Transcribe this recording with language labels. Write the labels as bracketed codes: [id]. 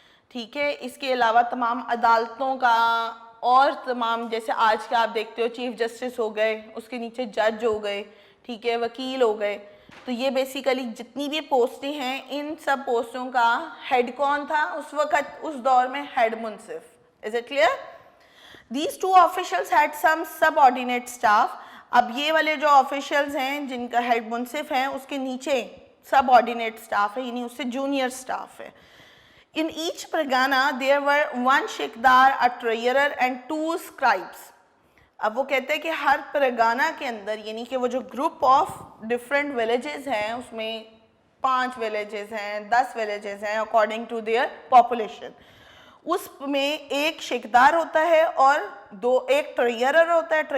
[ur] ٹھیک ہے، اس کے علاوہ تمام عدالتوں کا، اور تمام جیسے آج کے آپ دیکھتے ہو چیف جسٹس ہو گئے، اس کے نیچے جج ہو گئے، ٹھیک ہے، وکیل ہو گئے. تو یہ بیسیکلی جتنی بھی پوسٹیں ہیں، ان سب پوسٹوں کا ہیڈ کون تھا اس وقت، اس دور میں؟ Head Munsif. [en] Is it clear? These two officials had some subordinate staff. [ur] اب یہ والے جو آفیشلز ہیں جن کا ہیڈ منصف ہے، اس کے نیچے سب آرڈینیٹ سٹاف ہے، یعنی اس سے جونیئر سٹاف ہے. [en] In each pargana there were one shikdar, a treasurer and 2 scribes. [ur] اب وہ کہتے ہیں کہ ہر پرگانہ کے اندر، یعنی کہ وہ جو گروپ آف ڈفرینٹ ولیجز ہیں، اس میں 5 ولیجز ہیں، 10 ولیجز ہیں [en] According to their population. [ur] اس میں ایک شکدار ہوتا ہے اور ایک ٹریئرر ہوتا ہے.